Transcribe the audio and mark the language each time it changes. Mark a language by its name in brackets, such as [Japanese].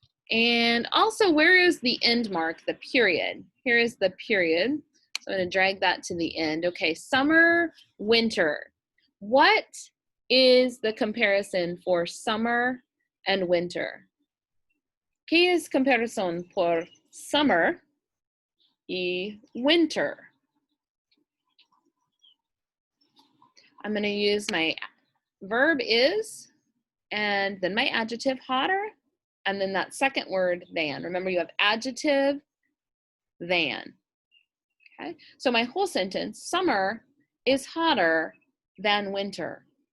[English] And also, where is the end mark, the period? Here is the period. So I'm going to drag that to the end. Okay, summer, winter. What is the comparison for summer and winter? [Spanish] ¿Qué es comparación por summer y winter? [English] I'm going to use my verb is, and then my adjective hotter, and then that second word than. Remember, you have adjective, than. Okay, so my whole sentence, summer is hotter than winter.